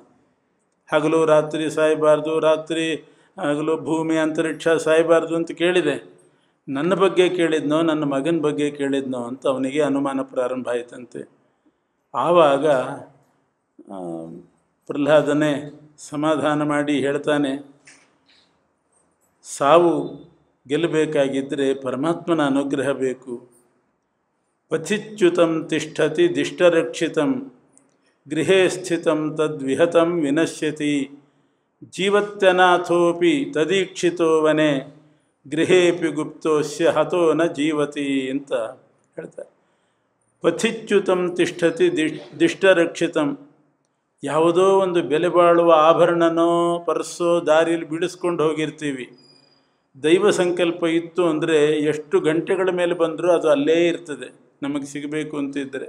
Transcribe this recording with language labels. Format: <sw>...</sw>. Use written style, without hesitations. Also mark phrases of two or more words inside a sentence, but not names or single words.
<kn>ಹಗಲು ರಾತ್ರಿ ಸಾಯಬಾರ್ದು, ರಾತ್ರಿ ಹಗಲು ಭೂಮಿ ಅಂತರಿಕ್ಷ ಸಾಯಬಾರ್ದು ಅಂತ ಕೇಳಿದೆ, ನನ್ನ ಬಗ್ಗೆ ಕೇಳಿದ್ನೋ ನನ್ನ ಮಗನ ಬಗ್ಗೆ ಕೇಳಿದ್ನೋ ಅಂತ ಅವನಿಗೆ ಅನುಮಾನ ಪ್ರಾರಂಭ ಆಯಿತಂತೆ. ಆವಾಗ ಪ್ರಹ್ಲಾದನೇ ಸಮಾಧಾನ ಮಾಡಿ ಹೇಳ್ತಾನೆ, ಸಾವು ಗೆಲ್ಲಬೇಕಾಗಿದ್ದರೆ ಪರಮಾತ್ಮನ ಅನುಗ್ರಹ ಬೇಕು.</kn> <sa>ಪಥಿಚ್ಯುತಂ ತಿಷ್ಠತಿ ದಿಷ್ಟರಕ್ಷಿತಂ ಗೃಹೇ ಸ್ಥಿತಂ ತದ್ವಿಹತಂ ವಿನಶ್ಯತಿ ಜೀವತ್ಯನಾಥೋಪಿ ತದೀಕ್ಷಿತೋ ವನೆ ಗೃಹೇಪಿ ಗುಪ್ತೋಸ್ಯ ಹತೋ ನ ಜೀವತಿ</sa> <kn>ಅಂತ ಹೇಳ್ತಾರೆ.</kn> <sa>ಪಥಿಚ್ಯುತಂ ತಿಷ್ಠತಿ ದಿಷ್ಟರಕ್ಷಿತಂ,</sa> <kn>ಯಾವುದೋ ಒಂದು ಬೆಲೆ ಬಾಳುವ ಆಭರಣನೋ ಪರ್ಸೋ ದಾರಿಯಲ್ಲಿ ಬಿಡಿಸ್ಕೊಂಡು ಹೋಗಿರ್ತೀವಿ, ದೈವ ಸಂಕಲ್ಪ ಇತ್ತು ಅಂದರೆ ಎಷ್ಟು ಗಂಟೆಗಳ ಮೇಲೆ ಬಂದರೂ ಅದು ಅಲ್ಲೇ ಇರ್ತದೆ ನಮಗೆ ಸಿಗಬೇಕು ಅಂತಿದ್ದರೆ.</kn>